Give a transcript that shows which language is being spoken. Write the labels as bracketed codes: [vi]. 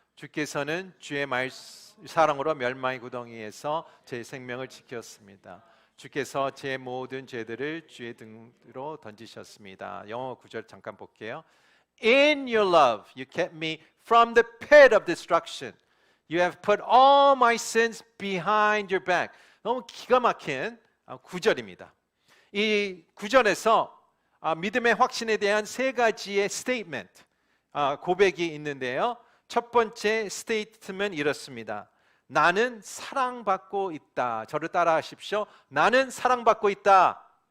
[ko] 주께서는 주의 사랑으로 멸망의 구덩이에서 제 생명을 지켰습니다. 주께서 제 모든 죄들을 주의 등으로 던지셨습니다. 영어 구절 잠깐 볼게요. [en] In your love you kept me from the pit of destruction. You have put all my sins behind your back. [ko] 너무 기가 막힌 구절입니다. 이 구절에서 믿음의 확신에 대한 세 가지의 스테이트먼트, 고백이 있는데요. 첫 번째 스테이트먼트 이렇습니다. 나는 사랑받고 있다. 저를 따라 하십시오. 나는 사랑받고 있다.